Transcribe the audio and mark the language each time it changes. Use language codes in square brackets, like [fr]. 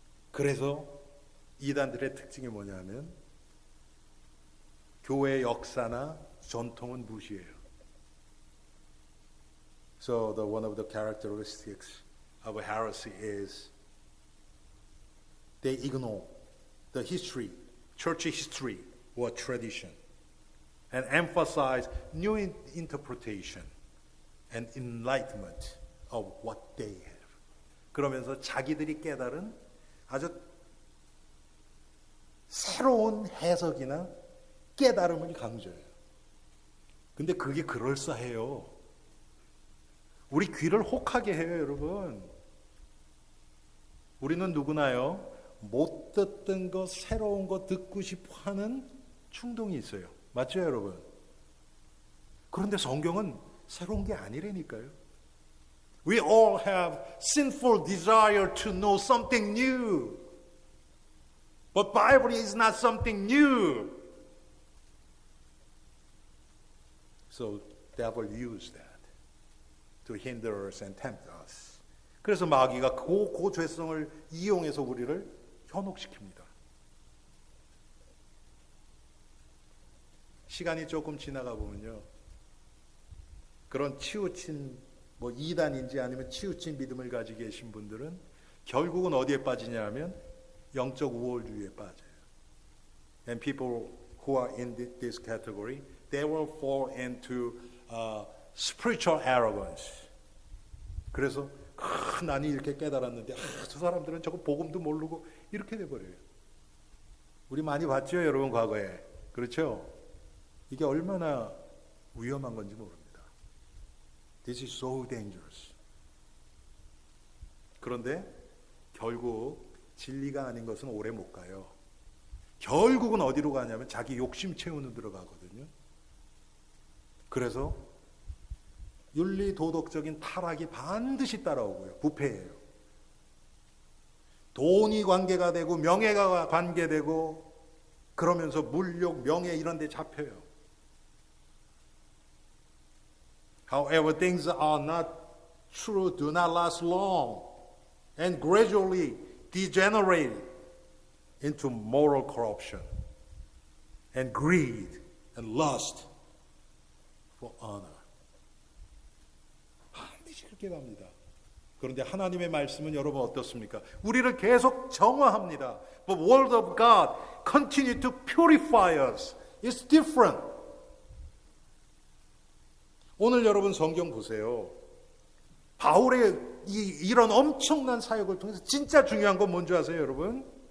[ko] 그래서 이단들의 특징이 뭐냐면 교회의 역사나 전통은 무시해요. [en] So one of the characteristics of a heresy is they ignore the history, church history or tradition, and emphasize new interpretation and enlightenment of what they have. [ko] 그러면서 자기들이 깨달은 아주 새로운 해석이나 깨달음을 강조해요. 근데 그게 그럴싸해요. 우리 귀를 혹하게 해요, 여러분. 우리는 누구나요? 못 듣던 거, 새로운 거 듣고 싶어 하는 충동이 있어요. 맞죠, 여러분? 그런데 성경은 새로운 게 아니라니까요. [en] We all have sinful desire to know something new. But Bible is not something new. So devil used that to hinder us and tempt us. [ko] 그래서 마귀가 그 죄성을 이용해서 우리를 현혹시킵니다. 시간이 조금 지나가 보면요, 그런 치우친 이단인지 아니면 치우친 믿음을 가지고 계신 분들은 결국은 어디에 빠지냐 하면 영적 우월주의에 빠져요. [en] And people who are in this category, they will fall into spiritual arrogance. [ko] 그래서 나는 이렇게 깨달았는데 저 사람들은 저거 복음도 모르고 이렇게 돼버려요. 우리 많이 봤죠, 여러분, 과거에. 그렇죠? 이게 얼마나 위험한 건지 모릅니다. [en] This is so dangerous. [ko] 그런데 결국 진리가 아닌 것은 오래 못 가요. 결국은 어디로 가냐면 자기 욕심 채우는 데로 가거든요. 그래서 윤리 도덕적인 타락이 반드시 따라오고요. 부패예요. 돈이 관계가 되고 명예가 관계되고 그러면서 물욕, 명예 이런 데 잡혀요. [en] However, things are not true, do not last long, and gradually degenerate into moral corruption and greed and lust for honor. [ko] 반드시 그렇게 갑니다. 그런데 하나님의 말씀은 여러분 어떻습니까? 우리를 계속 정화합니다. [en] But the word of God continue to purify us. It's different. [ko] 오늘 여러분 성경 보세요. 바울의 이런 엄청난 사역을 통해서 진짜 중요한 건 뭔지 아세요, 여러분?